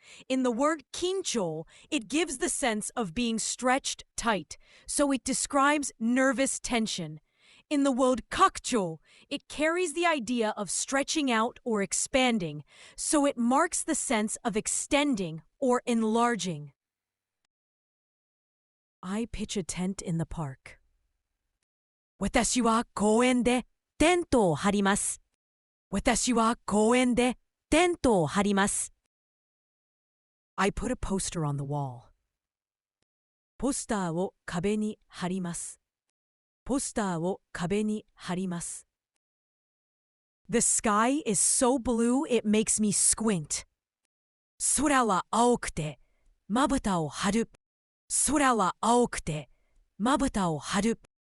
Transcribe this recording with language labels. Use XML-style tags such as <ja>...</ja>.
<en>In the word kinchou, it gives the sense of being stretched tight, so it describes nervous tension. In the word kakuchou, it carries the idea of stretching out or expanding, so it marks the sense of extending or enlarging. I pitch a tent in the park.</en> <ja>私は公園でテントを張ります。私は公園でテントを張ります。</ja> <en>I put a poster on the wall.</en> <ja>ポスターを壁に貼ります。ポスターを壁に貼ります。</ja> <en>The sky is so blue it makes me squint.</en> <ja>空は青くてまぶたを張る。空は青くてまぶたを張る。</ja>